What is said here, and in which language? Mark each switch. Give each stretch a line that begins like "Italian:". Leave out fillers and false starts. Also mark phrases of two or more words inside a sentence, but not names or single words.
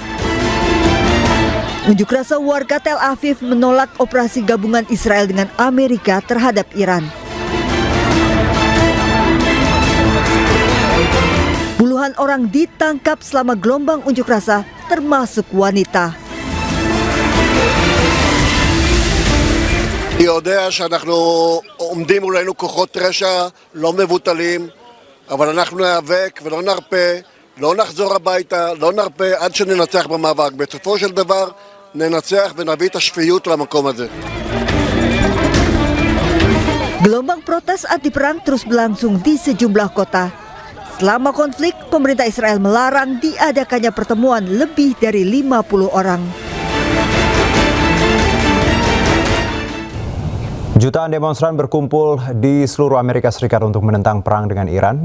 Indonesian: Unjuk rasa warga Tel Aviv menolak operasi gabungan Israel dengan Amerika terhadap Iran. Puluhan orang ditangkap selama gelombang unjuk rasa, termasuk wanita.
Hebrew: אני יודע שאנחנו עומדים מולנו כוחות רשע לא מבוטלים, אבל אנחנו ניאבק ולא נרפה, לא נחזור הביתה, לא נרפה עד שננצח במאבק. בסופו של דבר ננצח ונביא את השפיות למקום הזה.
Indonesian: Gelombang protes anti perang terus berlangsung di sejumlah kota. Selama konflik, pemerintah Israel melarang diadakannya pertemuan lebih dari 50 orang. Jutaan demonstran berkumpul di seluruh Amerika Serikat untuk menentang perang dengan Iran.